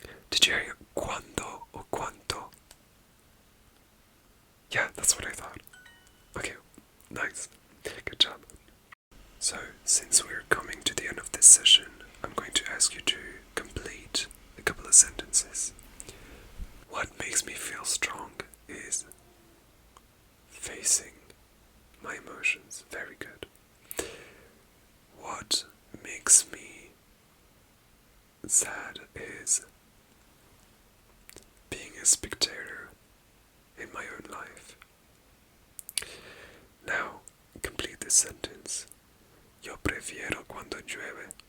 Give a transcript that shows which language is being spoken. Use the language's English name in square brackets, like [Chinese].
[English] Did you hear cuando or cuanto? Yeah, that's what I thought. Okay, nice. Good job. So, since we're coming to the end of this session, I'm going to ask you to complete a couple of sentences. What makes me feel strong is facing my emotions. Very good. What makes me sad is being a spectator in my own life. Now, complete this sentence. [Spanish] Yo prefiero cuando llueve.